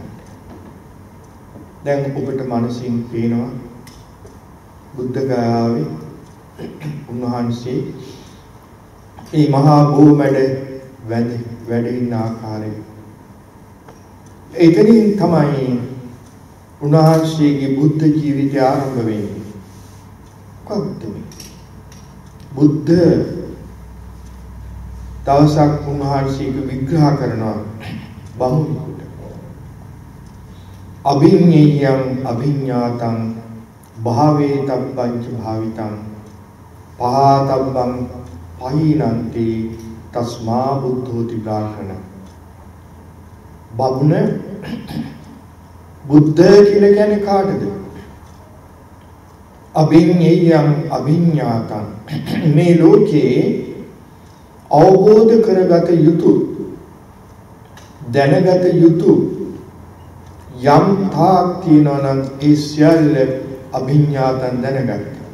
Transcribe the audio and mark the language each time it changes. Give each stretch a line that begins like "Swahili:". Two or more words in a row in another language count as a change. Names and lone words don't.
Sinhala: දැන් ඔබට මනසින් පේනවා බුද්ධ ගයාවේ උන්වහන්සේ මේ මහා බෝමැඩ වැඩ ඉන්න ආකාරය. එතනින් තමයි උන්වහන්සේගේ බුද්ධ ජීවිතය ආරම්භ වෙන්නේ. කොහොමද බුද්ධ දවසක් උන්වහන්සේගේ විග්‍රහ කරනවා බමුණෙකුට.
Pali: අභිඤ්ඤයං අභිඤ්ඤාතං භාවේ තබ්බංච භාවිතං පහතබ්බං පහිනන්ති තස්මා බුද්ධෝති බ්‍රාහ්මණ.
Sinhala: බමුණ බුද්ධ කියලා කියන්නේ කාටද?
Pali: අභිඤ්ඤයං අභිඤ්ඤාතං,
Sinhala: මේ ලෝකේ අවබෝධ කරගත යුතු, දැනගත යුතු යම් තාක් තියෙනවා නම් ඒ සියල්ල අභිඤ්ඤාතං දැනගත්තා.